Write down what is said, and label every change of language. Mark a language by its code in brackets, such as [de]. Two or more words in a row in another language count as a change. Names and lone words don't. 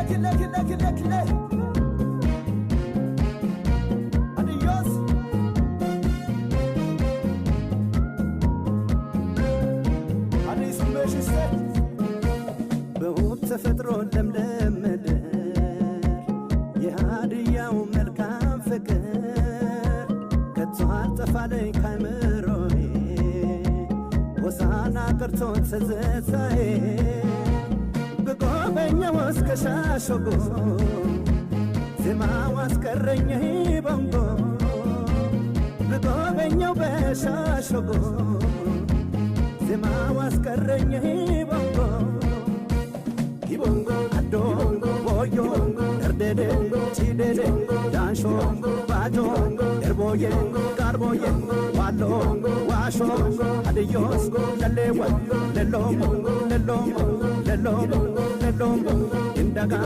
[es] adios adios [am] meshiste በውብ ተፈጥሮ ለምለም ምድር የሃድያው መልካም ፍቅር ከቶ አልጠፋለኝ ካይምሮዬ ወሳና ቀርቶ ትዝታዬ በጎበኛው እስከ ሻሸጎ ዜማው አስቀረኝ ቦንጎ በጎበኛው በሻሸጎ ዜማው አስቀረኝ ቦንጎ Ibongo, adongo, boyo, erdede, chidede, dansho, bajo, erboye, carboye, walongo, washo, adios, lelewa, lelongo, lelongo, lelongo, lelongo, indaga.